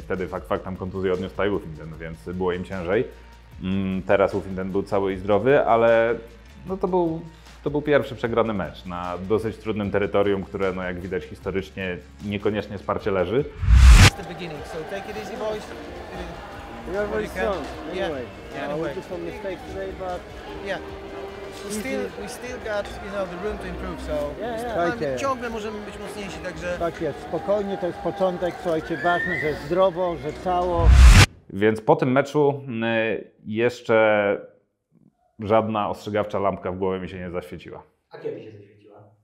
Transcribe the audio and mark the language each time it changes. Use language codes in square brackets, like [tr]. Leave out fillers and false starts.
[pl] Wtedy faktem kontuzję odniósł Taj Łofinden, więc było im ciężej. Teraz Łofinden był cały i zdrowy, ale no to był pierwszy przegrany mecz na dosyć trudnym terytorium, które no jak widać historycznie niekoniecznie Sparcie leży. [en] The beginning, so take it easy, boys. We are very strong. Yeah. We took some mistakes today, but Yeah. We still got, the room to improve, so [pl] Słuchajcie, ciągle możemy być mocniejsi, także tak jest, spokojnie, to jest początek, słuchajcie, ważne, że zdrowo, że cało. Więc po tym meczu jeszcze żadna ostrzegawcza lampka w głowie mi się nie zaświeciła. A kiedy się zaświeciła?